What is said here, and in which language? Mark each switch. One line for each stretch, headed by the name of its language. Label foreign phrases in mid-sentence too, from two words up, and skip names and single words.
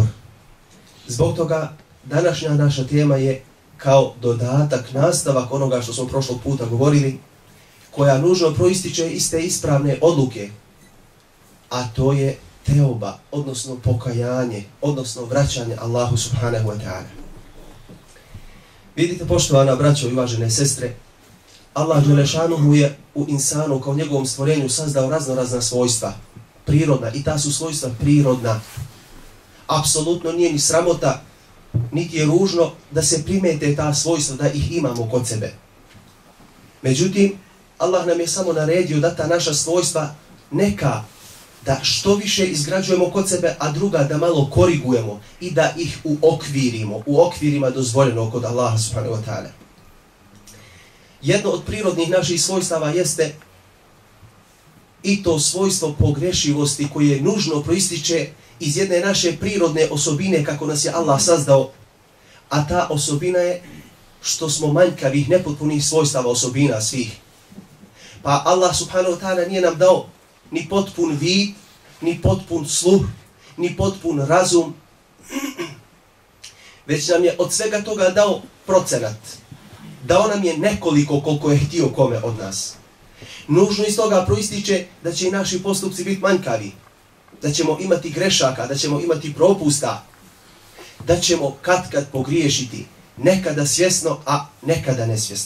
Bosnian: Zbog toga današnja naša tema je kao dodatak, nastavak onoga što smo prošlog puta govorili, koja nužno proističe iz te ispravne odluke, a to je teoba, odnosno pokajanje, odnosno vraćanje Allahu
Arabic: سبحانه وتعالى.
Bosnian: Vidite, poštovana braćo i uvažene sestre, Allah dželešanuhu je u insanu kao njegovom stvorenju sazdao raznorazna svojstva, prirodna, i ta su svojstva prirodna. Apsolutno nije ni sramota, niti je ružno da se primete ta svojstva, da ih imamo kod sebe. Međutim, Allah nam je samo naredio da ta naša svojstva neka, da što više izgrađujemo kod sebe, a druga da malo korigujemo i da ih uokvirimo, u okvirima dozvoljeno kod Allaha
Arabic: سبحانه وتعالى.
Bosnian: Jedno od prirodnih naših svojstava jeste i to svojstvo pogrešivosti koje nužno proističe iz jedne naše prirodne osobine kako nas je Allah sazdao, a ta osobina je što smo manjkavih, nepotpunih svojstava osobina svih. Pa Allah
Arabic: سبحانه وتعالى
Bosnian: nije nam dao ni potpun vid, ni potpun sluh, ni potpun razum, već nam je od svega toga dao procenat. Dao nam je nekoliko koliko je htio kome od nas. Nužno iz toga proističe da će i naši postupci biti manjkavi, da ćemo imati grešaka, da ćemo imati propusta, da ćemo kad pogriješiti, nekada svjesno, a nekada nesvjesno.